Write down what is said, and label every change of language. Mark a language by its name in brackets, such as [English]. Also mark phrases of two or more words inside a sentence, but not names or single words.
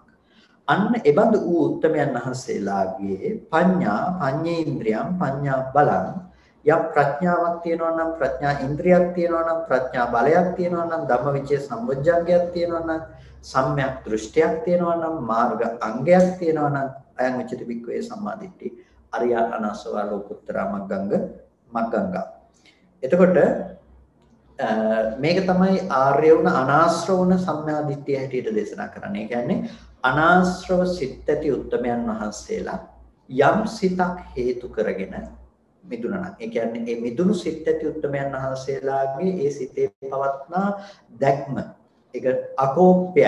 [Sinhala] අන්න එබඳු වූ උත්තමයන් වහන්සේලාගේ [Pali] පඤ්ඤේන්ද්‍රියම් පඤ්ඤා බලං [Sinhala] යම් ප්‍රඥාවක් තියෙනවා නම් ප්‍රඥා ඉන්ද්‍රියක් තියෙනවා නම් ප්‍රඥා බලයක් තියෙනවා නම් ධම්මවිචේ සම්බොජ්ජංගයක් තියෙනවා නම් සම්‍යක් දෘෂ්ටියක් තියෙනවා නම් මාර්ග අංගයක් තියෙනවා නම් [Pali] අයං උච්චති වික්ඛවේ සම්මාදිට්ඨි අරිය අනාශ්‍රව ලෝකුත්තර මග්ගංගා. [Sinhala] එතකොට මේක තමයි ආර්ය වුණ අනාශ්‍රව වුණ සම්මා දිට්ඨිය හැටියට දේශනා කරන්නේ. ඒ කියන්නේ අනාශ්‍රව සිත් ඇති උත්තමයන් වහන්සේලා යම් සිතක් හේතු කරගෙන මිදුණා නම් ඒ කියන්නේ මේ මිදුණු සිත් ඇති උත්තමයන් වහන්සේලාගේ ඒ සිතේ පවත්නා දැක්ම ඒක අකෝප්‍යයි.